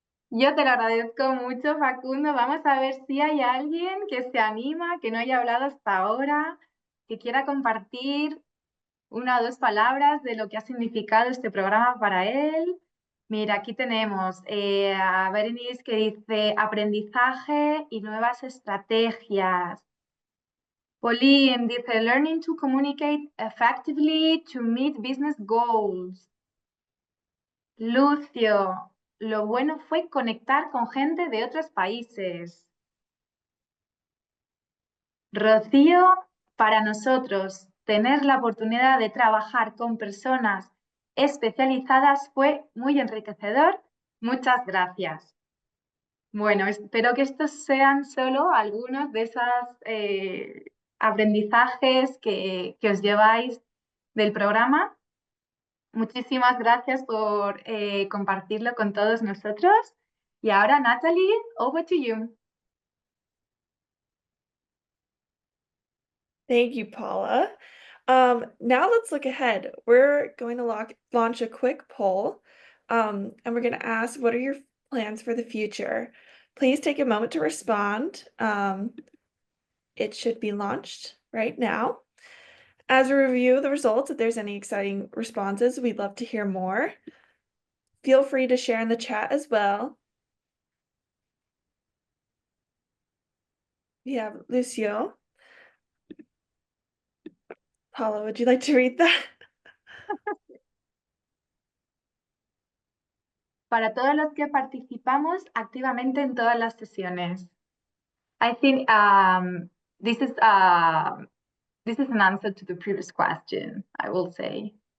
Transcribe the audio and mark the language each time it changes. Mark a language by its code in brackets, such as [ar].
[es] Yo te lo agradezco mucho, Facundo. Vamos a ver si hay alguien que se anima, que no haya hablado hasta ahora, que quiera compartir 1 o 2 palabras de lo que ha significado este programa para él. Mira, aquí tenemos a Berenice que dice aprendizaje y nuevas estrategias. [en] Pauline dice learning to communicate effectively to meet business goals. [es] Lucio, lo bueno fue conectar con gente de otros países. Rocío, para nosotros, tener la oportunidad de trabajar con personas especializadas fue muy enriquecedor. Muchas gracias. Bueno, espero que estos sean solo algunos de esos aprendizajes que os lleváis del programa. Muchísimas gracias por compartirlo con todos nosotros. Y ahora, [en] Natalie, over to you. Thank you, Paula. Now let's look ahead. We're going to launch a quick poll, and we're going to ask, what are your plans for the future? Please take a moment to respond. It should be launched right now. As we review the results, if there's any exciting responses, we'd love to hear more. Feel free to share in the chat as well. We have Lucio. Paula, would you like to read that? [es] Para todos los que participamos activamente en todas las sesiones. [en] I think this is an answer to the previous question, I will say.